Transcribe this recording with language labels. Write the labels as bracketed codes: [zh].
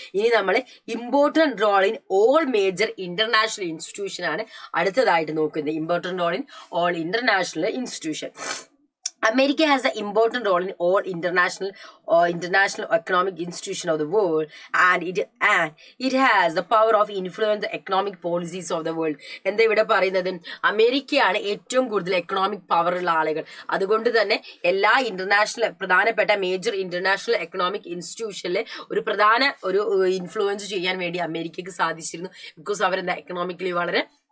[ml] ഇനി നമ്മൾ [en] important role in all major international institution [ml] ആണ് അടുത്തതായിട്ട് നോക്കുന്നത്. [en] Important role in all international institution. America has an important role in all international economic institution of the world, and it has the power of influence the economic policies of the world. [ml] എന്താ ഇവിടെ പറയുന്നത്, അമേരിക്കയാണ് ഏറ്റവും കൂടുതൽ economic power ഉള്ള ആളുകൾ. അതുകൊണ്ട് തന്നെ എല്ലാ പ്രധാനപ്പെട്ട മേജർ ഇന്റർനാഷണൽ എക്കണോമിക് ഇൻസ്റ്റിറ്റ്യൂഷനിൽ ഒരു ഇൻഫ്ലുവൻസ് ചെയ്യാൻ വേണ്ടി അമേരിക്കക്ക് സാധിച്ചിരുന്നു. ബിക്കോസ് അവരെന്താ എക്കണോമിക്കലി വളരെ